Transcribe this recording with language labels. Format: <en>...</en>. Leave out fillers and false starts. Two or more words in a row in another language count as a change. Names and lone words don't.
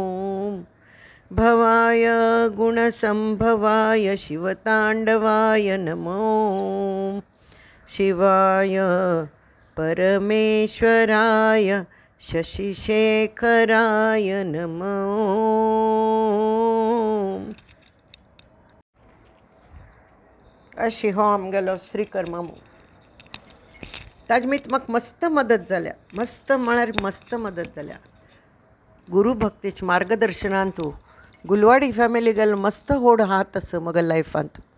<sa>भवाय गुणसंभवाय शिवताण्डवाय नमो. शिवाय परमेश्वराय शशिशेखराय नमो.</sa> <kok>अशी हो आमगेलो श्रीकर मामू. ताजे मीत म्हाका मस्त मदत जाल्या. मस्त म्हळ्यार मस्त मदत जाल्या. गुरु भक्तीच्या मार्गदर्शनान तूं गुलवाडी फॅमिली गेल मस्त होड आहा तसं मग लायफांत.</kok>